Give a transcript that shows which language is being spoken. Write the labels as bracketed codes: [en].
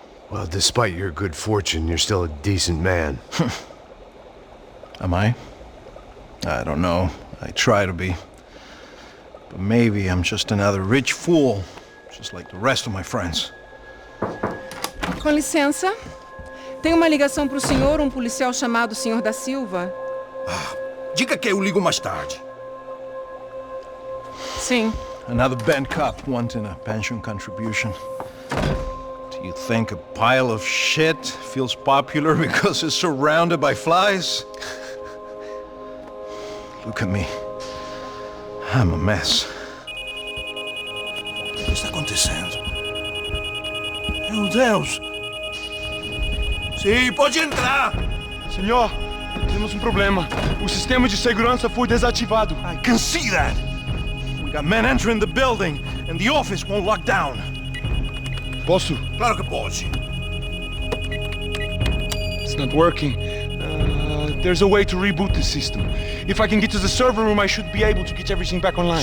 [en] Well, despite your good fortune, you're still a decent man. Am I? I don't know. I try to be. But maybe I'm just another rich fool, just like the rest of my friends. [pt] Com licença. Tem uma ligação pro senhor, um policial chamado Senhor da Silva. Diga que eu ligo mais tarde. Sim. [en] Another bent cop wanting a pension contribution. Do you think a pile of shit feels popular because it's surrounded by flies? Look at me. I'm a mess. [pt] O que está acontecendo? Meu Deus! Sim, pode entrar! Senhor, temos um problema. O sistema de segurança foi desativado. [en] I can see that! We got men entering the building, and the office won't lock down. [pt] Posso? Claro que pode. [en] It's not working. There's a way to reboot the system. If I can get to the server room, I should be able to get everything back online.